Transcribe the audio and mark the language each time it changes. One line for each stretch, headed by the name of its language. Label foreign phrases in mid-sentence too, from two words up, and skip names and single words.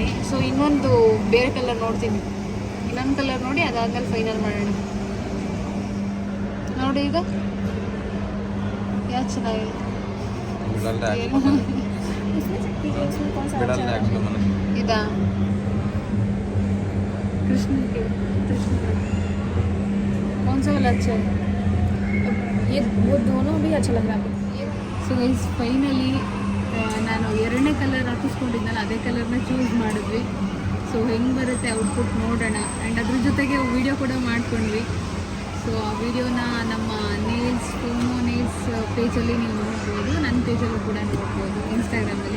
Kannada: ಸೊ ಇನ್ನೊಂದು ಬೇರೆ ಕಲರ್ ನೋಡ್ತೀನಿ. ಇನ್ನೊಂದು ಕಲರ್ ನೋಡಿ ಅದಾದ್ಮೇಲೆ ಫೈನಲ್ ಮಾಡೋಣ. ನೋಡಿ ಈಗ ಯಾವ್ದು ಚೆನ್ನಾಗಿದೆ?
Hindi: ಇದಾ कृष्ण के कौन सा वाला अच्छा है? ये वो दोनों भी अच्छा लग रहा है.
English: so guys finally
Kannada: ನಾನು 2ನೇ ಕಲರ್ ಹಾಕಿಸ್ಕೊಂಡಿದ್ನಲ್ಲ ಅದೇ ಕಲರ್ನ ಚೂಸ್ ಮಾಡಿದ್ವಿ. ಸೊ ಹೆಂಗೆ ಬರುತ್ತೆ ಔಟ್ಪುಟ್ ನೋಡೋಣ. ಆ್ಯಂಡ್ ಅದ್ರ ಜೊತೆಗೆ ವಿಡಿಯೋ ಕೂಡ ಮಾಡ್ಕೊಂಡ್ವಿ. ಸೊ ಆ ವಿಡಿಯೋನ ನಮ್ಮ ಫೋಮೋ ನೇಲ್ಸ್ ಪೇಜಲ್ಲಿ ನೀವು ನೋಡ್ಬೋದು, ನನ್ನ ಪೇಜಲ್ಲೂ ಕೂಡ ನೋಡ್ಬೋದು ಇನ್ಸ್ಟಾಗ್ರಾಮಲ್ಲಿ.